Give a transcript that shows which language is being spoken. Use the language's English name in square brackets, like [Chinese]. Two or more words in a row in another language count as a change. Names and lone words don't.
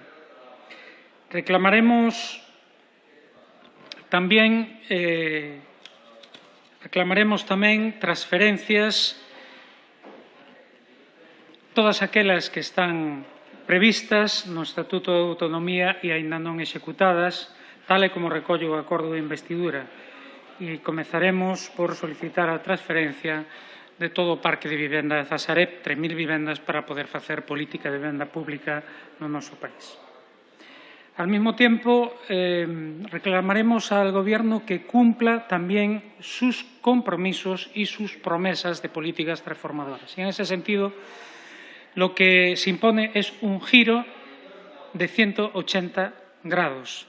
[Galician] Reclamaremos tamén transferencias, todas aquelas que están previstas no Estatuto de Autonomía e aínda non executadas, tal e como recolle o acordo de investidura. E comezaremos por solicitar a transferencia de todo o parque de vivendas da Sareb, 3.000 vivendas, para poder facer política de vivenda pública no noso país. [Spanish] Al mismo tiempo, reclamaremos al Gobierno que cumpla también sus compromisos y sus promesas de políticas transformadoras. Y en ese sentido, lo que se impone es un giro de 180 grados.